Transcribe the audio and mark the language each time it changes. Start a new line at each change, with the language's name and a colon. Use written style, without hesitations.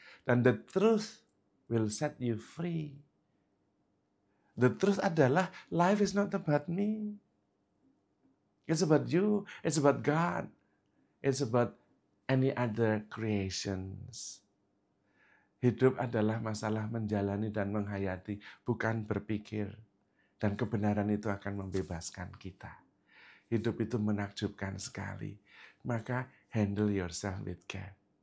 English: Dan the truth will set you free. The truth adalah life is not about me. It's about you, it's about God, it's about any other creations.
Indonesian: Hidup adalah masalah menjalani dan menghayati, bukan berpikir. Dan kebenaran itu akan membebaskan kita. Hidup itu menakjubkan sekali.
English: Maka handle yourself with care.